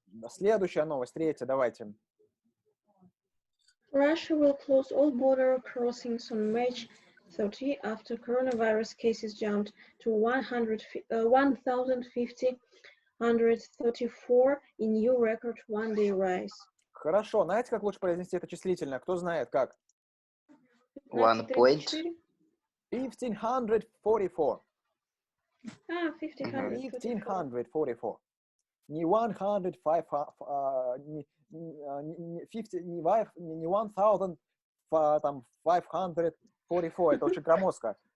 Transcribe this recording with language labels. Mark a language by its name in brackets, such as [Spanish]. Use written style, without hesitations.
[Russian] Следующая новость, третья, давайте. [English] Russia will close all border crossings on March 30 after coronavirus cases jumped to 1,034 in new record one-day rise. [Russian] Хорошо. Знаете, как лучше произнести это числительное? Кто знает, как? [English] 1 point. 1544. 1544. [Russian] 1544. Не 1500, не 1544. Это очень громоздко.